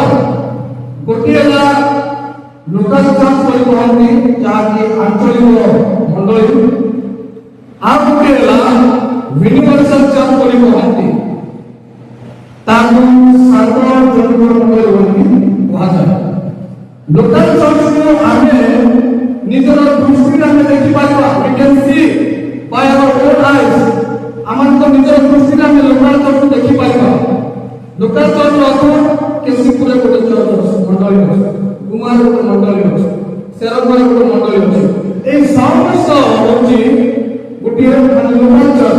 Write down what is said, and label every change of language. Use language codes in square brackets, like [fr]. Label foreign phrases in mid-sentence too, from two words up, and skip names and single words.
[or] ଗୋଟିଏ ହେଲା [en] local church [or] ବୋଲି କହନ୍ତି, ଯାହାକି ଆଞ୍ଚଳିକ ମଣ୍ଡଳୀ। ଆଉ ଗୋଟିଏ ହେଲା [en] universal church [or] ବୋଲି କହନ୍ତି, ତାକୁ ସାର୍ବଜନୀନ ମଣ୍ଡଳୀ ବୋଲି କୁହାଯାଏ। [en] local churchku [or] ଆମେ ନିଜର ଦୃଷ୍ଟିରେ ଆମେ ଦେଖିପାରିବା। [en] we can see by our own eyes. [or] ଆମମାନଙ୍କ ନିଜର ଦୃଷ୍ଟିରେ ଆମେ [en] local churchku [or] ଦେଖିପାରିବା। [en] local church [or] ଅର୍ଥ କେଶିପୁରରେ ଗୋଟେ ଚର୍ଚ୍ଚ ମଣ୍ଡଳୀ ଅଛି, କୁମାର ଗୋଟେ ମଣ୍ଡଳୀ ଅଛି, ସେରବରେ ଗୋଟେ ମଣ୍ଡଳୀ ଅଛି। এই ସମସ୍ତ ହେଉଛି ଗୋଟିଏ [en] local church.